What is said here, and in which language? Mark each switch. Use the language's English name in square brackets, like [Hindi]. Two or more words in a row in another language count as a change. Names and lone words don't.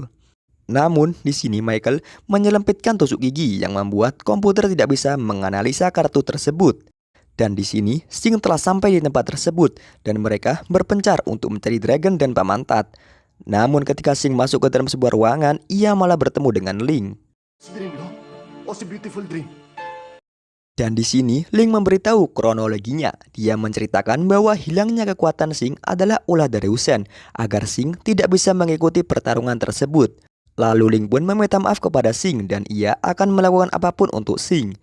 [Indonesian] Namun di sini Michael menyelempitkan tusuk gigi yang membuat komputer tidak bisa menganalisa kartu tersebut. Dan di sini Sing telah sampai di tempat tersebut dan mereka berpencar untuk mencari Dragon dan Paman Tat. Namun ketika Sing masuk ke dalam sebuah ruangan, ia malah bertemu dengan Ling. [Filipino] Si Dream, no? O si Beautiful Dream? [Indonesian] Dan di sini Ling memberitahu kronologinya. Dia menceritakan bahwa hilangnya kekuatan Sing adalah ulah dari Hussein agar Sing tidak bisa mengikuti pertarungan tersebut. Lalu Ling pun meminta maaf kepada Sing dan ia akan melakukan apapun untuk Sing.